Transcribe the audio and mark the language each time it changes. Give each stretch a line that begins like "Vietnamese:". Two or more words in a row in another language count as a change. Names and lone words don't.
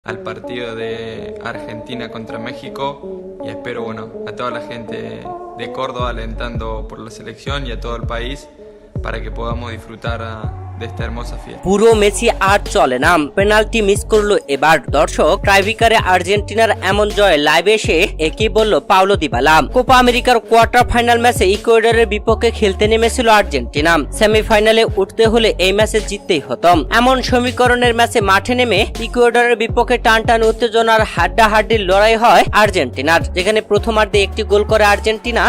Spanish: al partido de Argentina contra México y espero, a toda la gente de Córdoba alentando por la selección y a todo el país para que podamos disfrutar de esta hermosa fiesta.
Bangla: পুরো মেসি আর চলে না, পেনাল্টি মিস করলো এবার। দর্শক, টাইব্রেকারে আর্জেন্টিনার এমন জয় লাইভে এসে একই বলল পাওলো দিবালা। কোপা আমেরিকার কোয়ার্টার ফাইনাল ম্যাচে ইকুয়েডরের বিপক্ষে খেলতে নেমেছিল আর্জেন্টিনা। সেমিফাইনালে উঠতে হলে এই ম্যাচে জিততেই হতো। এমন সমীকরণের ম্যাচে মাঠে নেমে ইকুয়েডরের বিপক্ষে টানটান উত্তেজনার হাড্ডাহাড্ডির লড়াই হয় আর্জেন্টিনার, যেখানে প্রথমার্ধে একটি গোল করে আর্জেন্টিনা।